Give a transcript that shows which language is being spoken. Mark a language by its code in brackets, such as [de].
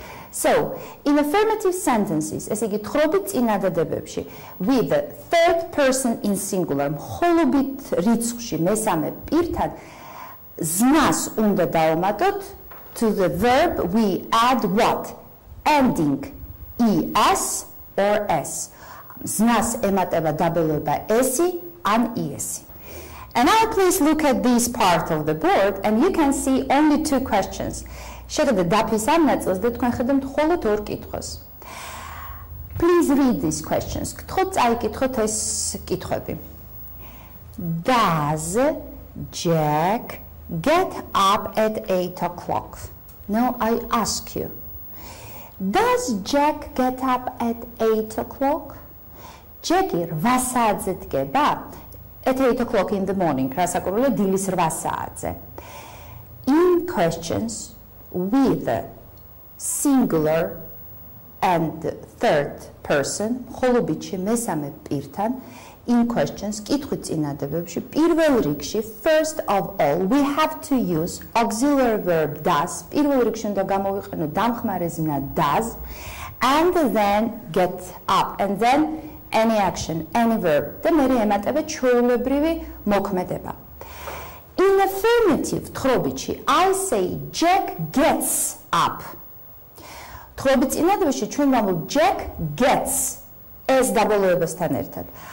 [en] So, in affirmative sentences, [ka] ესე იგი თხრობით წინადადებებში, [en] with the third person in singular, [ka] მხოლობით რიცხვში მესამე პირთან, ზნას უნდა დავუმატოთ, [en] to the verb we add what? Ending es or s. [ka] ზნას ემატება დაბელება ესი ან iesi. [en] And now please look at this part of the board and you can see only two questions. [ka] შეგიძლიათ დაფის ამ ნაწილს და თქვენ ხედავთ მხოლოდ ორ კითხვას. [en] Please read these questions. [ka] გთხოვთ წაიკითხოთ ეს კითხვები. [en] Does Jack get up at 8 o'clock? No, I ask you. Does Jack get up at 8 o'clock? [ka] Jackie 8 საათზე დგება? [en] At 8 o'clock in the morning. [ka] რასაკურველია დილის 8 საათზე. [en] In questions with singular and third person, [ka] მხოლობითში მესამე პირთან, [en] in questions, [ka] კითხვით წინადებებში, პირველ რიგში, [en] first of all, we have to use auxiliary verb does, [ka] პირველ რიგში უნდა გამოვიყენო დამხმარე ზმნა does, [en] and then get up, and then any action, any verb, [ka] და მერე ემატება ჩვეულებრივი მოქმედება. [en] In affirmative, [ka] თხრობითში, [en] I say Jack gets up. [ka] თხრობით წინადებაში ჩვენ ვამბობ [en] Jack gets [ka] ეს დაბოლოებასთან ერთად.